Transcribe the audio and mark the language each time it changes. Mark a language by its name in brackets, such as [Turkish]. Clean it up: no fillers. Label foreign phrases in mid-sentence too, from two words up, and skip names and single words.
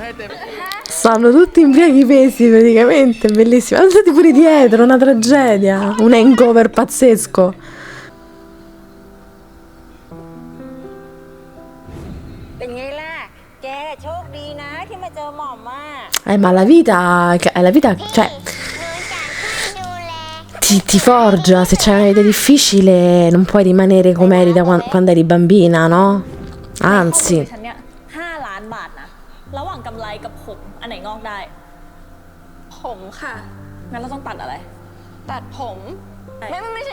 [Thai] ดื่มมาให้เต็ม [Italian] Sì, Stanno tutti in piedi pesi praticamente, bellissimo. Sono stati pure dietro, una tragedia, un hangover pazzesco. Ma la vita, cioè, ti forgia. Se c'è una vita difficile non puoi rimanere come eri da quando eri bambina, no? Anzi. [Thai] ฉันเนี่ย5 ล้านบาทนะระหว่างกำไรกับผมอันไหนงอกได้ ผมค่ะ งั้นเราต้องตัดอะไร ตัดผม ไม่ใช่